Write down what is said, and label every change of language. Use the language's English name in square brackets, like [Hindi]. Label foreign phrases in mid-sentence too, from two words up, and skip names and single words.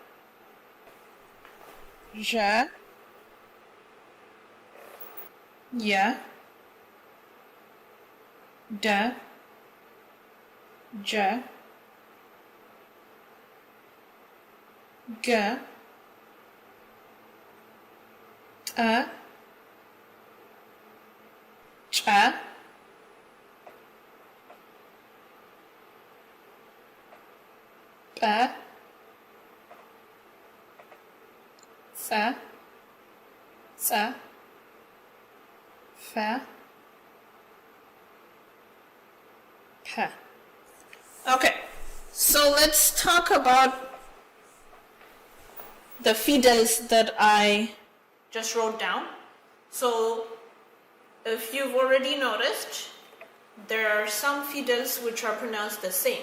[Amharic] ja, ya, da, ja, ga, a, cha, pa, sa, sa, fa, pa. [English] Okay, so let's talk about the Fidels that I just wrote down. So if you've already noticed, there are some Fidels which are pronounced the same,